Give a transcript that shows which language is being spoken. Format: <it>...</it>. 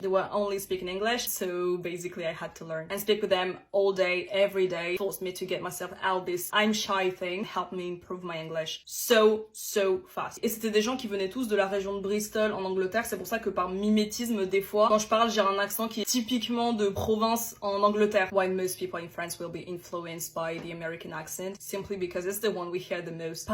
<en>They were only speaking English, so basically I had to learn and speak with them all day, every day. Forced me to get myself out this I'm shy thing, helped me improve my English so fast.</en> <fr>Et c'était des gens qui venaient tous de la région de Bristol en Angleterre. C'est pour ça que par mimétisme, des fois, quand je parle, j'ai un accent qui est typiquement de province en Angleterre.</fr> <en>Why most people in France will be influenced by the American accent, simply because it's the one we hear the most.</en>